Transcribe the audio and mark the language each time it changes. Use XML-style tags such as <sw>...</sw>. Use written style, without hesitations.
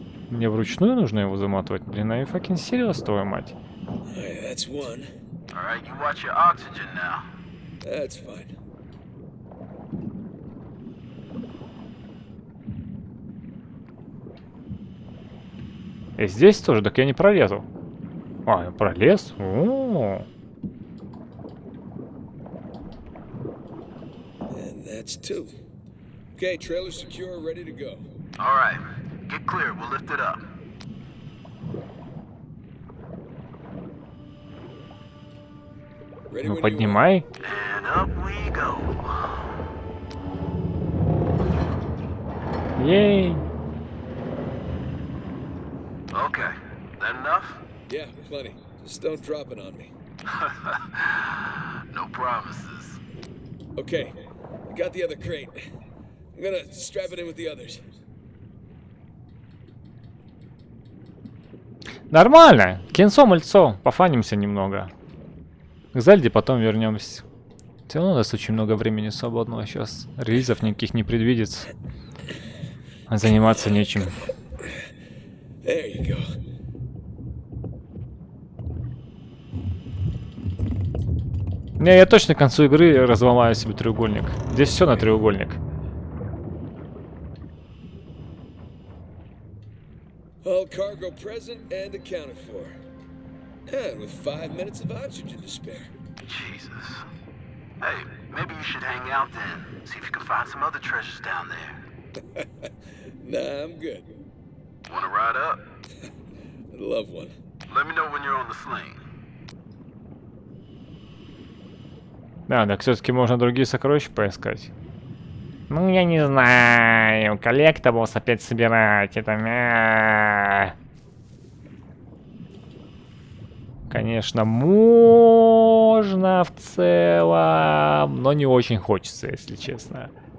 <ru>Мне вручную нужно его заматывать? Блин, а</ru> <en>you fucking serious,</en> <ru>твою мать?</ru> <en>Alright, that's one. Alright, you watch your oxygen now. That's fine.</en> <ru>И здесь тоже, так я не пролезу. А, я пролез? О-о-о.</ru> <en>And that's two. Okay, trailer secure, ready to go. Alright, get clear. We'll lift it up. Ready</en> <ru>Ну,</ru> <en>when you are.</en> <ru>поднимай.</ru> <en>And up we go. Ей. Okay, that enough? Yeah, plenty. Just don't drop it on me. No promises. Okay, I got the other crate. I'm gonna strap it in with the others.</en> <ru>Нормально. Кинцо-мальцо. Пофанимся немного. К Зельде потом вернемся. Все равно у нас очень много времени свободного сейчас. Релизов никаких не предвидится. А заниматься нечем.</ru> <en>There you go.</en> <ru>Не, я точно к концу игры разломаю себе треугольник. Здесь все на треугольник.</ru> <en>All cargo present and accounted for. And with 5 minutes of oxygen to spare. Jesus. Hey, maybe you should hang out then. See if you can find some other treasures down there. Nah, I'm good. Wanna ride up? I'd love one. Let me know when you're on the sling.</en> <ru>Да, так все-таки можно другие сокровища поискать. Ну, я не знаю. Коллектаблс опять собирать. Это... Конечно, можно в целом, но не очень хочется, если честно.</ru>